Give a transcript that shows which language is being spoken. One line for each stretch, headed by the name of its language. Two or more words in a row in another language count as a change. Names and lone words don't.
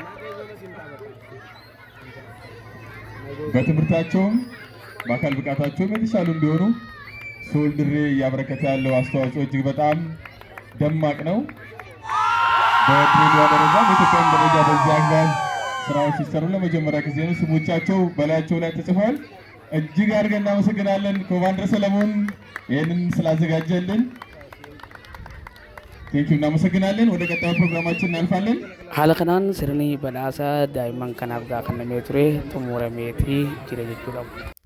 Amharic: በትምህርታቸውም በአካል ብቃታቸውም የተሻሉ እንዲሆኑ ሶል ድሬ እያበረከተ ያለው አስተዋጽኦ እጅግ በጣም ደማቅ ነው። በድሬዳዋ ደረጃ በኢትዮጵያም ደረጃ በዚህ አግባብ ስራዎች ሲሰሩ ለመጀመሪያ ጊዜ ነው። ስሞቻቸው በላያቸው ላይ ተጽፏል። እጅግ አድርገን እናመሰግናለን ኮማንደር ሰለሞን ይህንን ስላዘጋጀልን። ቴንኪው እናመሰግናለን። ወደ ቀጣዩ ፕሮግራማችን እናልፋለን።
Oromo: Haala kanaan sirni badhaasa daa'imman kanaaf kennamee ture xumurameetii jira jechuudha.